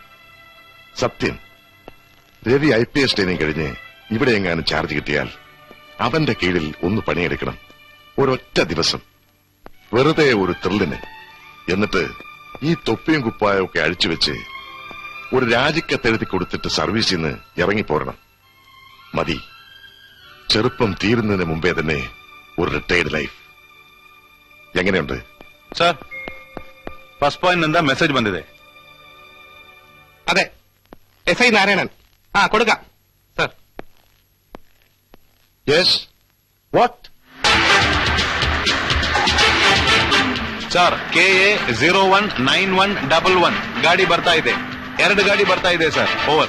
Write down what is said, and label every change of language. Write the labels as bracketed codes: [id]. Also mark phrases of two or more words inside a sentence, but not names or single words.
[ml] സത്യം, രവി IPS ട്രെയിനിങ് കഴിഞ്ഞ് ഇവിടെ എങ്ങാനും ചാർജ് കിട്ടിയാൽ അവന്റെ കീഴിൽ ഒന്ന് പണിയെടുക്കണം, ഒരൊറ്റ ദിവസം, വെറുതെ ഒരു ത്രില്ലിന്. എന്നിട്ട് ഈ തൊപ്പിയും കുപ്പായും ഒക്കെ അഴിച്ചുവെച്ച് ഒരു രാജിക്കത്തെഴുതി കൊടുത്തിട്ട് സർവീസിൽ നിന്ന് ഇറങ്ങിപ്പോരണം. മതി, ചെറുപ്പം തീരുന്നതിന് മുമ്പേ തന്നെ ഒരു [en] retired life. [ml] എങ്ങനെയുണ്ട് [kn] ಸರ್ [en] first point [kn] ನಿಂದ ಮೆಸೇಜ್ ಬಂದಿದೆ. [ml] അതെ, SI നാരായണൻ. കൊടുക്കാം സാർ. [en] Yes, what? [kn] ಸರ್ KA 019111 ಗಾಡಿ ಬರ್ತಾ ಇದೆ. 2 ಗಾಡಿ ಬರ್ತಾ ಇದೆ ಸರ್. ಓವರ್.